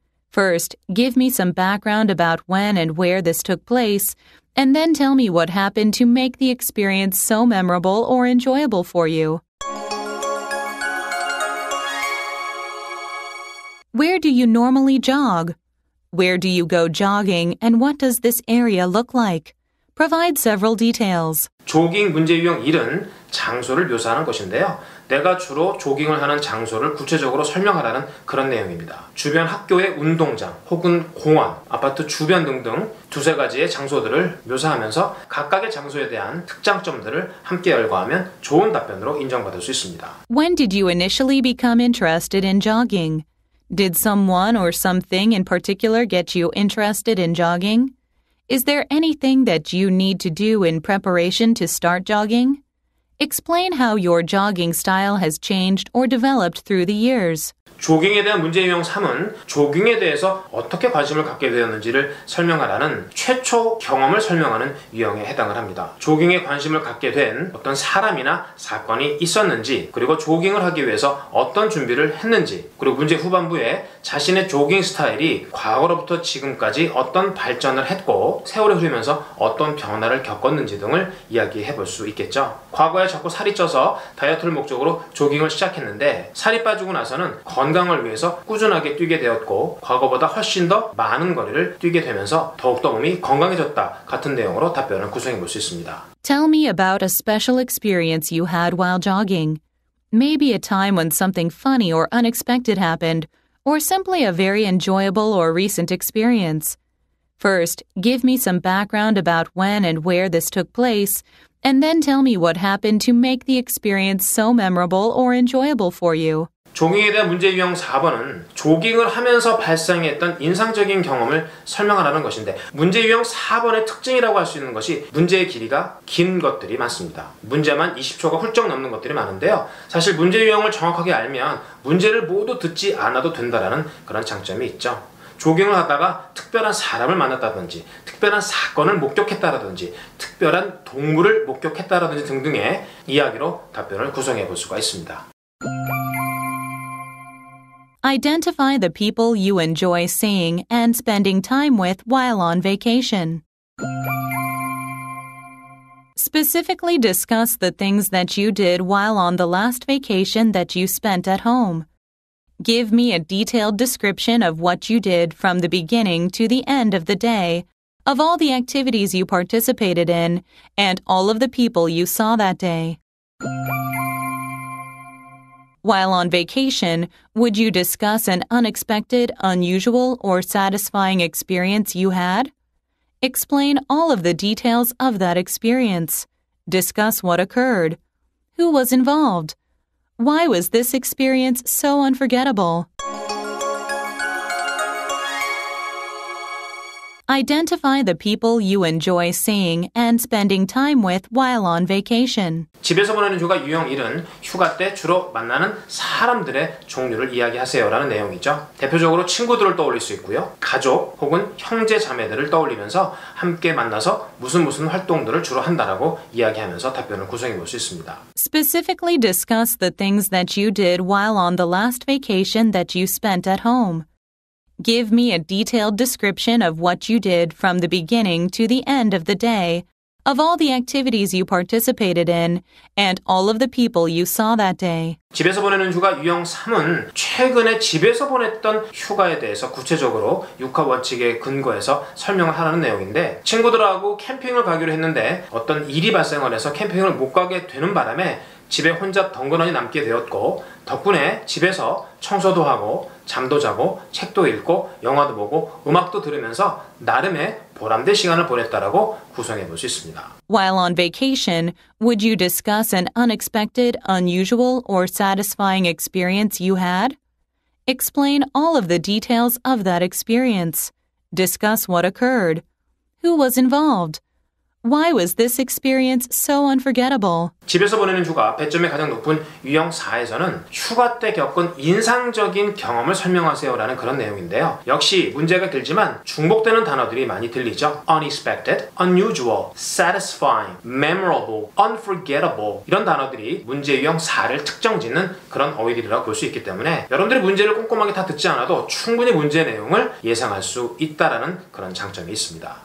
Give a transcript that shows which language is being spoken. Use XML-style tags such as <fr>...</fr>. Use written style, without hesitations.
<en>First, give me some background about when and where this took place, and then tell me what happened to make the experience so memorable or enjoyable for you. Where do you normally jog? Where do you go jogging, and what does this area look like? Provide several details.</en> <ko>조깅 문제 유형 1은 장소를 묘사하는 것인데요. 내가 주로 조깅을 하는 장소를 구체적으로 설명하라는 그런 내용입니다. 주변 학교의 운동장 혹은 공원, 아파트 주변 등등 두세 가지의 장소들을 묘사하면서 각각의 장소에 대한 특장점들을 함께 열거하면 좋은 답변으로 인정받을 수 있습니다.</ko> <en>When did you initially become interested in jogging? Did someone or something in particular get you interested in jogging? Is there anything that you need to do in preparation to start jogging? Explain how your jogging style has changed or developed through the years.</en> <ko>조깅에 대한 문제 유형 3은 조깅에 대해서 어떻게 관심을 갖게 되었는지를 설명하라는 최초 경험을 설명하는 유형에 해당을 합니다. 조깅에 관심을 갖게 된 어떤 사람이나 사건이 있었는지, 그리고 조깅을 하기 위해서 어떤 준비를 했는지, 그리고 문제 후반부에 자신의 조깅 스타일이 과거로부터 지금까지 어떤 발전을 했고 세월이 흐르면서 어떤 변화를 겪었는지 등을 이야기해 볼 수 있겠죠. 과거에 자꾸 살이 쪄서 다이어트를 목적으로 조깅을 시작했는데 살이 빠지고 나서는 건강을 위해서 꾸준하게 뛰게 되었고 과거보다 훨씬 더 많은 거리를 뛰게 되면서 더욱더 몸이 건강해졌다 같은 내용으로 답변을 구성해 볼 수 있습니다.</ko> <en>Tell me about a special experience you had while jogging. Maybe a time when something funny or unexpected happened, or simply a very enjoyable or recent experience. First, give me some background about when and where this took place, and then tell me what happened to make the experience so memorable or enjoyable for you.</en> <ko>조깅에 대한 문제 유형 4번은 조깅을 하면서 발생했던 인상적인 경험을 설명하라는 것인데 문제 유형 4번의 특징이라고 할 수 있는 것이 문제의 길이가 긴 것들이 많습니다. 문제만 20초가 훌쩍 넘는 것들이 많은데요. 사실 문제 유형을 정확하게 알면 문제를 모두 듣지 않아도 된다는 그런 장점이 있죠. 조깅을 하다가 특별한 사람을 만났다든지 특별한 사건을 목격했다라든지 특별한 동물을 목격했다라든지 등등의 이야기로 답변을 구성해 볼 수가 있습니다.</ko> <en>Identify the people you enjoy seeing and spending time with while on vacation. Specifically discuss the things that you did while on the last vacation that you spent at home. Give me a detailed description of what you did from the beginning to the end of the day, of all the activities you participated in, and all of the people you saw that day. While on vacation, would you discuss an unexpected, unusual, or satisfying experience you had? Explain all of the details of that experience. Discuss what occurred. Who was involved? Why was this experience so unforgettable? Identify the people you enjoy seeing and spending time with while on vacation.</en> <ko>집에서 보내는 휴가 유형 1은 휴가 때 주로 만나는 사람들의 종류를 이야기하세요라는 내용이죠. 대표적으로 친구들을 떠올릴 수 있고요. 가족 혹은 형제 자매들을 떠올리면서 함께 만나서 무슨 활동들을 주로 한다라고 이야기하면서 답변을 구성해 볼 수 있습니다.</ko> <en>Specifically discuss the things that you did while on the last vacation that you spent at home. Give me a detailed description of what you did from the beginning to the end of the day, of all the activities you participated in, and all of the people you saw that day.</en> <ko>집에서 보내는 휴가 유형 3은 최근에 집에서 보냈던 휴가에 대해서 구체적으로 육하 원칙에 근거해서 설명을 하라는 내용인데 친구들하고 캠핑을 가기로 했는데 어떤 일이 발생을 해서 캠핑을 못 가게 되는 바람에 집에 혼자 덩그러니 남게 되었고 덕분에 집에서 청소도 하고 잠도 자고 책도 읽고 영화도 보고 음악도 들으면서 나름의 보람된 시간을 보냈다라고 구성해 볼 수 있습니다.</ko> <en>While on vacation, would you discuss an unexpected, unusual, or satisfying experience you had? Explain all of the details of that experience. Discuss what occurred. Who was involved? Why was this experience so unforgettable?</en> <ko>집에서 보내는 휴가 배점이 가장 높은 유형 4에서는 휴가 때 겪은 인상적인 경험을 설명하세요라는 그런 내용인데요. 역시 문제가 길지만 중복되는 단어들이 많이 들리죠.</ko> <en>unexpected, unusual, satisfying, memorable, unforgettable</en> <ko>이런 단어들이 문제 유형 4를 특정짓는 그런 어휘들이라고 볼 수 있기 때문에 여러분들이 문제를 꼼꼼하게 다 듣지 않아도 충분히 문제 내용을 예상할 수 있다라는 그런 장점이 있습니다.</ko>